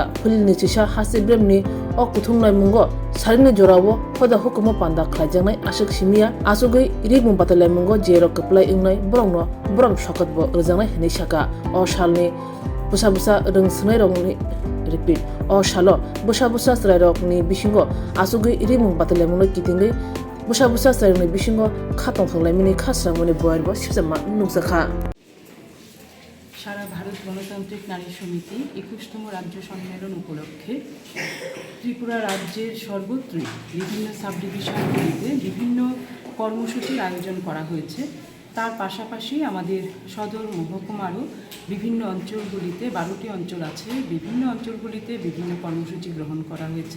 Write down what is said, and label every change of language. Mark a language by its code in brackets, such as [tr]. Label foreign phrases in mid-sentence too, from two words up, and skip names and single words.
[trp] फुलिनि चिसा हासे ब्रेमनि अ कुथुंनाय मुंगो सारिनि जरावो खदा हुकुमो पान्दा खाजांनाय आसक सिमिया आसुगै रिगमुं पातालाय मुंगो जेरो कप्लाय इंनाय बरंनो बरम सकतबो रजांनाय हनै साका अ सालनि बुसा बुसा रोंसनाय रंनि रिपिट अ सालो बुसा बुसा स्राय रंनि बिसिंगो आसुगै रिमुं बातलेमुनो कितिंगै बुसा बुसा स्राय रंनि बिसिंगो खातं थंलायमिनि खास्रांमनि बयरबो सिबजामा नुजाखा [bn] সারা ভারত গণতান্ত্রিক নারী সমিতি ২১তম রাজ্য সম্মেলন উপলক্ষে ত্রিপুরা রাজ্যের সর্বত্রই বিভিন্ন সাব ডিভিশনগুলিতে বিভিন্ন কর্মসূচির আয়োজন করা হয়েছে। তার পাশাপাশি আমাদের সদর মহকুমারও বিভিন্ন অঞ্চলগুলিতে ১২টি অঞ্চল আছে, বিভিন্ন অঞ্চলগুলিতে বিভিন্ন কর্মসূচি গ্রহণ করা হয়েছে।